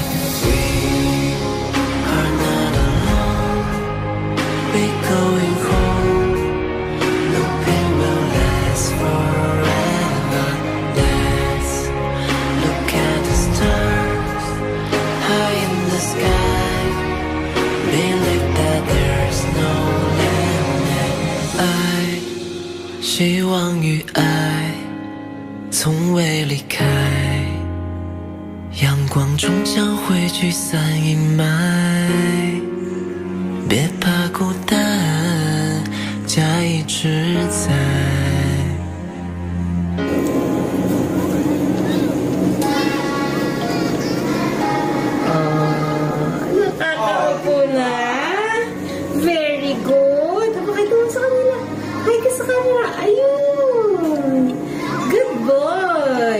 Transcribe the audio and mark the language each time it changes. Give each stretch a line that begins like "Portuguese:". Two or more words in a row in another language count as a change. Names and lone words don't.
English: We are not alone, we're going home. No pain will last forever. Let's look at the stars high in the sky. Believe that there's no limit.
Chinese: 爱希望与爱从未离开，阳光终将会驱散阴霾。别怕孤单，家一直在。
Filipino: Nakakaupo na.
English: Very good.
Filipino: Pakita mo sa kanila. Hi ka sa kanila. Ayun.
English: Good boy.